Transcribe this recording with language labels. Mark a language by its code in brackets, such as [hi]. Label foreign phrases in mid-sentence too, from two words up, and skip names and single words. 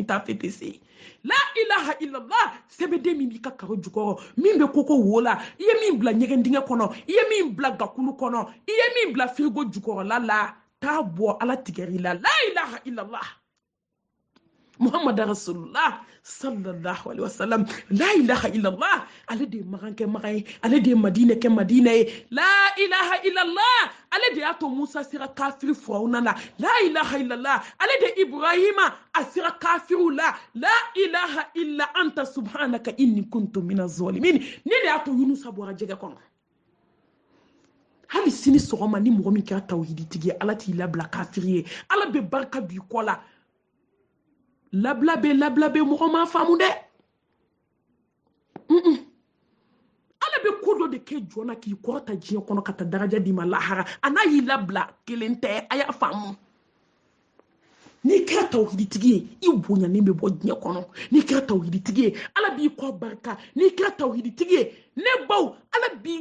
[bm] tafe tɛ se [ar] لا إله إلا الله [bm] sɛbɛden min b'i ka karo jukɔrɔ min bɛ koko wo la i ye min bila ɲɛgɛn dingɛ kɔnɔ i ye min bila gakulu kɔnɔ i ye min bila firigo jukɔrɔla la t'a bɔ ala tigɛri la [ar] لا إله إلا الله محمد رسول الله صلى الله عليه وسلم لا إله إلا الله [bm] ale de magan kɛ magan ye ale de madina kɛ madina ye [ar] لا إله إلا الله [bm] ale de y'a to musa sera kafiri furawuna la [ar] لا إله إلا الله [bm] ale de ibrahima a sera kafiru la [ar] لا إله إلا أنت سبحانك إني كنت من الظالمين [bm] ne de y'a to yunusa bɔra jɛgɛ kɔnɔ hali sini sɔgɔma ni mɔgɔ min kɛra tawhiditigi ye ala t'i labila kafiri ye ala bɛ barika b'i kɔ la labla be mɔgɔ ma faamu dɛ ala bɛ ko dɔ de kɛ jɔna k'i kɔrɔta diɲɛ kɔnɔ ka taa daraja d'i ma lahara a n'a y'i labila kelen tɛ a y'a faamu n'i kɛra tawhiditigi ye i bonyanen bɛ bɔ diɲɛ kɔnɔ n'i kɛra tawhiditigi ye ala b'i kɔ barika n'i kɛra tawhiditigi ye ne baw ala b'i